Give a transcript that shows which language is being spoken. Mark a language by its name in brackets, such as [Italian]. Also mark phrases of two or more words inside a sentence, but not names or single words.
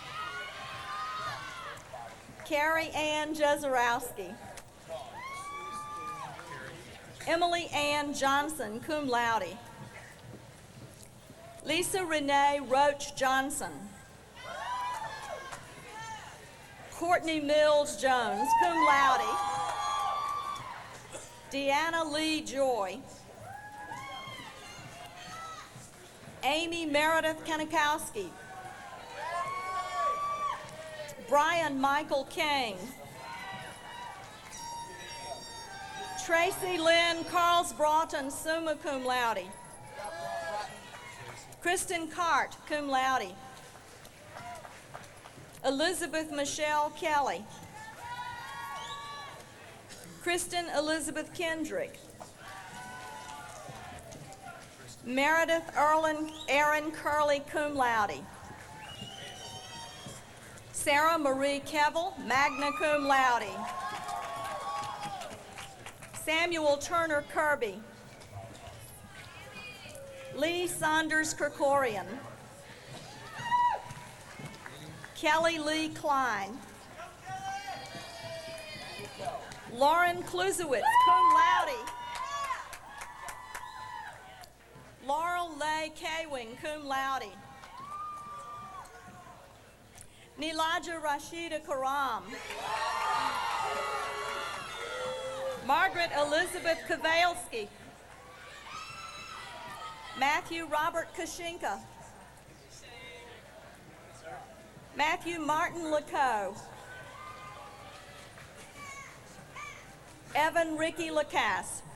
[English] Carrie Ann Jezerowski. Emily Ann Johnson, [Latin] cum laude. [English] Lisa Renee Roach Johnson. Courtney Mills Jones, [Latin] cum laude. [English] Deanna Lee Joy. Amy Meredith Kanikowski. Brian Michael King. Tracy Lynn Carls Broughton, [Latin] summa cum laude. [English] Kristen Cart, [Latin] cum laude. [English] Elizabeth Michelle Kelly. Kristen Elizabeth Kendrick. Meredith Erin Curley, [Latin] cum laude. [English] Sarah Marie Kevel, [Latin] magna cum laude. [English] Samuel Turner Kirby. Lee Saunders Kerkorian. Kelly Lee Klein. Lauren Klusowitz, [Latin] cum laude. [English] Laurel Lay Kawing, [Latin] cum laude. [English] Nilaja Rashida Karam. Margaret Elizabeth Kavalsky. Matthew Robert Kashinka. Matthew Martin Lacoe. Evan Ricky Lacasse.